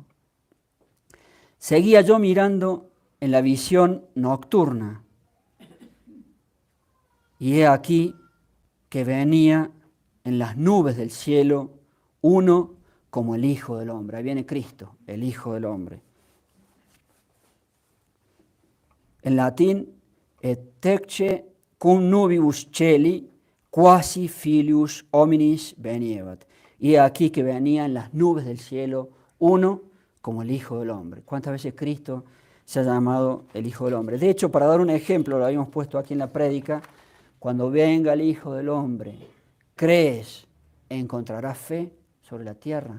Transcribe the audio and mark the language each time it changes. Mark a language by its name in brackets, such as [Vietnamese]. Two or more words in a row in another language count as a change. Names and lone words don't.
[Spanish] Seguía yo mirando en la visión nocturna, y he aquí que venía en las nubes del cielo uno como el Hijo del Hombre. Ahí viene Cristo, el Hijo del Hombre. En latín, [Latin] et tecce cum nubibus celi quasi filius hominis veniebat. [Spanish] y aquí que venía en las nubes del cielo uno como el Hijo del Hombre. ¿Cuántas veces Cristo se ha llamado el Hijo del Hombre? De hecho, para dar un ejemplo, lo habíamos puesto aquí en la prédica, cuando venga el Hijo del Hombre, ¿crees encontrarás fe sobre la tierra?